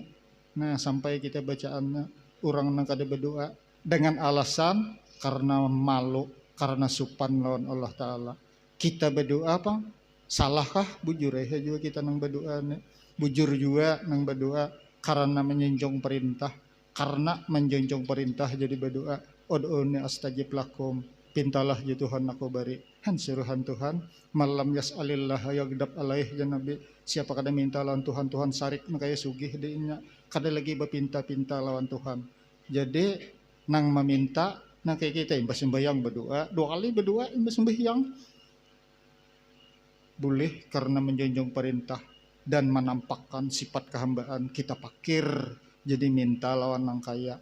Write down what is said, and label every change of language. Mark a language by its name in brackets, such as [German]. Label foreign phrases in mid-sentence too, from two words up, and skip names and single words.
[Banjar] Nah sampai kita bacaannya orang nang kada berdoa dengan alasan karena malu, karena supan lawan Allah Ta'ala. Kita berdoa apa? Salahkah? Bujur ya juga kita nang berdoa nih. Bujur juga nang berdoa karena menjunjung perintah, jadi berdoa. [Arabic] ادعوني أستجب لكم, [Banjar] pintalah ya Tuhan aku beri. suruhan Tuhan, [Arabic] من لم يسأل الله يغضب عليه [Banjar] ya Nabi, siapa kada minta lawan Tuhan, Tuhan sarik makanya sugih dinya, kada lagi berpinta-pinta lawan Tuhan. Jadi nang meminta nang kayak kita imbas sembahyang berdoa, 2 kali berdoa imbas sembahyang boleh karena menjunjung perintah dan menampakkan sifat kehambaan, kita pakir jadi minta lawan nang kaya.